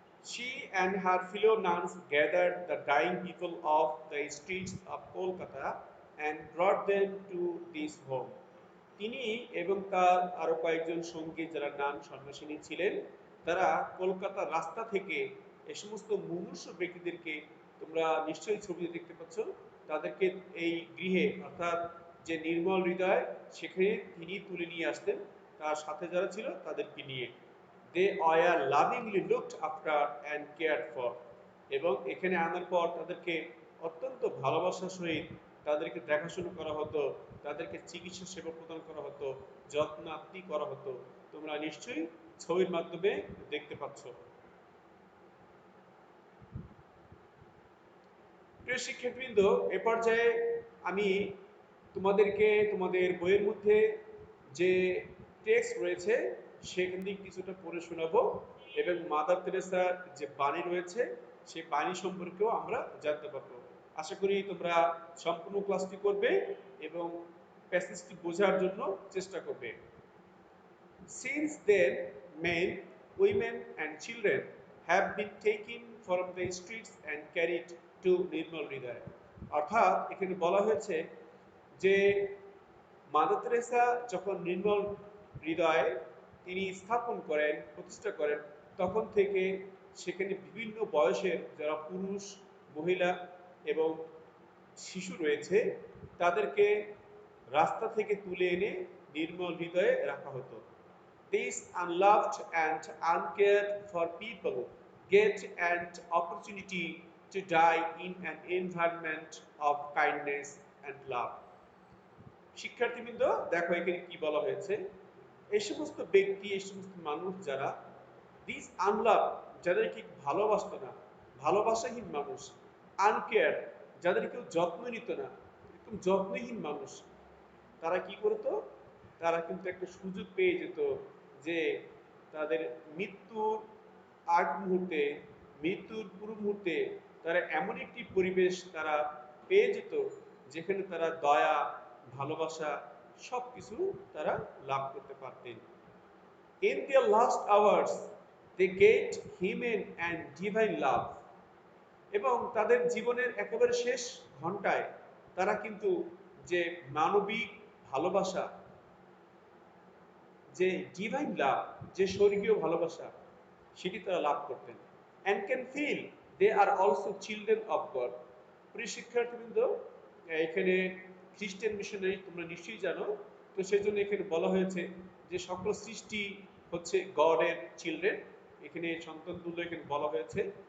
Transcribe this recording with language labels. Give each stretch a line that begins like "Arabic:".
English: She and her fellow nuns gathered the dying people of the streets of Kolkata and brought them to this home.
Bangla: তিনি এবং তার আরো কয়েকজন সঙ্গী যারা নান সন্ন্যাসিনী ছিলেন, তারা কলকাতার রাস্তা থেকে এই সমস্ত মুমূর্ষু ব্যক্তিদেরকে, তোমরা নিশ্চয়ই ছবি দেখতে পাচ্ছ, তাদেরকে এই গৃহে অর্থাৎ যে নির্মল হৃদয়, সেখানে তিনি তুলে নিয়ে আসতেন তার সাথে যারা ছিল তাদেরকে নিয়ে।
English: They were lovingly looked after and cared for.
Bangla: এবং এখানে আনার পর তাদেরকে অত্যন্ত ভালোবাসার সহিত তাদেরকে দেখাশোনা করা হতো, তাদেরকে চিকিৎসা সেবা প্রদান করা হতো, যত্নার্থী করা হতো। তোমরা নিশ্চয়ই ছবির মাধ্যমে দেখতে পাচ্ছ। প্রিয় শিক্ষার্থীবৃন্দ, এ পর্যায়ে আমি তোমাদেরকে তোমাদের বইয়ের মধ্যে যে টেক্সট রয়েছে সেখান থেকে কিছুটা পড়ে শোনাবো এবং মাদার তেরেসার যে বাণী রয়েছে সেই বাণী সম্পর্কেও আমরা জানতে পারবো। আশা করি তোমরা সম্পূর্ণ ক্লাসটি করবে এবং প্যাসেজটি বোঝার জন্য চেষ্টা করবে।
English: Since then, men, women and children have been taken from the streets and carried to Nirmal Hriday.
Bangla: অর্থাৎ এখানে বলা হয়েছে যে মাদার তেরেসা যখন নির্মল হৃদয় তিনি স্থাপন করেন, প্রতিষ্ঠা করেন, তখন থেকে সেখানে বিভিন্ন বয়সের যারা পুরুষ, মহিলা এবং শিশু রয়েছে, তাদেরকে রাস্তা থেকে তুলে এনে নির্মল হৃদয়ে রাখা হতো।
English: These unloved and uncared for people get an opportunity to die in an environment of kindness and love.
Bangla: শিক্ষার্থীবৃন্দ, দেখো এখানে কি বলা হয়েছে। এই সমস্ত ব্যক্তি, এই সমস্ত মানুষ যারা
English: this unloved,
Bangla: যাদেরকে ভালোবাসতো না, ভালোবাসাহীন মানুষ, আনকেয়ার, যাদের কেউ যত্ন নিত না, একদম যত্নহীন মানুষ, তারা কি করতো, তারা কিন্তু একটা সুযোগ পেয়ে যেত যে তাদের মৃত্যুর আগ মুহূর্তে, মৃত্যুর পূর্ব মুহূর্তে তারা এমন একটি পরিবেশ তারা পেয়ে যেত যেখানে তারা দয়া, ভালোবাসা সবকিছু তারা লাভ করতে পারতেন।
English: In their last hours, they get human and divine love.
Bangla: এবং তাদের জীবনের একেবারে শেষ ঘন্টায় তারা কিন্তু যে মানবিক ভালোবাসা, যে ডিভাইন লাভ, যে স্বর্গীয় ভালোবাসা, সেটি তারা লাভ করতেন।
English: And can feel they are also children of God.
Bangla: প্রিয় শিক্ষার্থীবৃন্দ, এখানে খ্রিস্টান মিশনারি তোমরা নিশ্চয়ই জানো, তো সেই জন্য এখানে বলা হয়েছে যে সকল সৃষ্টি হচ্ছে গডের চিলড্রেন, এখানে সন্তান তুল্য এখানে বলা হয়েছে।